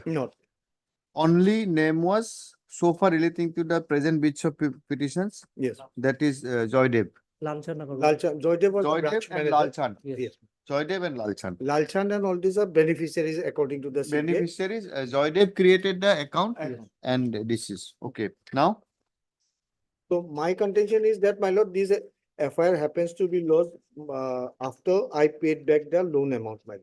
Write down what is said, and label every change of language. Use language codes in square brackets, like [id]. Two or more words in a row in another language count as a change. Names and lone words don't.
[en] Not. Only name was so far relating to the present bits of petitions. Yes. That is Joydev. Lalchan. Joydev was the Joydev branch and manager. Lalchan. Yes. Joydev and Lalchan. Lalchand and all these are beneficiaries according to the CPA. Beneficiaries, Joydev created the account and this is, okay. Now, So my contention is that, my lord, this FIR happens to be lodged after I paid back the loan amount, my lord.